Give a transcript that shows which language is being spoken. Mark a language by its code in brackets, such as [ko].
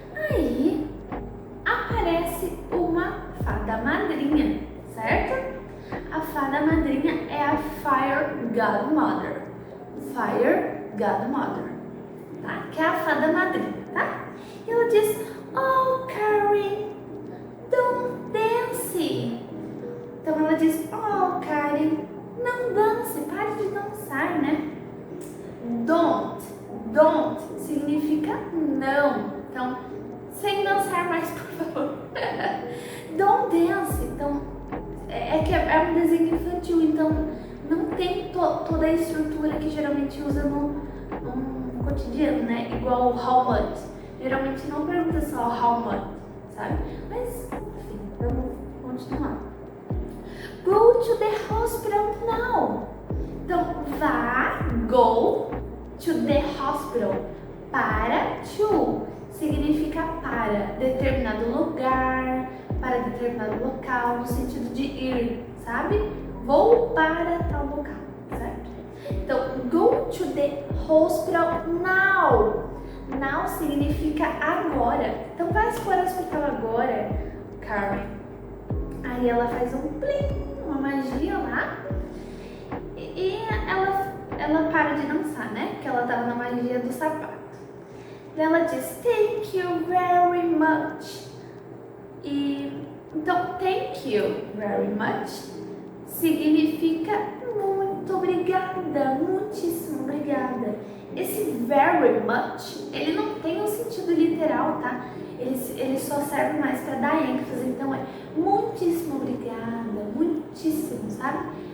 [pt] Aí aparece uma fada madrinha, certo? A fada madrinha é a Fire Godmother. Fire Godmother, tá? Que é a fada madrinha, tá? E ela diz, oh, Karen, [en] don't dance. [pt] Então ela diz, oh, Karen, não dance, pare de dançar, né? Don't significa não. Então, sem dançar mais, por favor. [en] Don't dance. [pt] Então, é um desenho infantil, então não tem toda a estrutura que geralmente usa no cotidiano, né? Igual o [en] how much. [pt] Geralmente não pergunta só how much, sabe? Mas, enfim, vamos continuar. [en] Go to the hospital now. [pt] Então, [en] go to the hospital. [pt] To significa para determinado lugar, para determinado local, no sentido de ir, sabe? Vou para tal local, certo? Então, [en] go to the hospital now. [pt] Now significa agora. Então, vai para o hospital agora, Karen. Aí ela faz um plim, uma magia lá. E ela para de dançar, né? Porque ela tava na magia do sapato. Daí ela diz, [en] thank you very much. [pt] Então, [en] thank you very much [pt] significa muito obrigada, muitíssimo obrigada. Esse [en] very much, [pt] ele não tem um sentido literal, tá? Ele só serve mais para dar ênfase. Então, é muitíssimo obrigada, muitíssimo, sabe?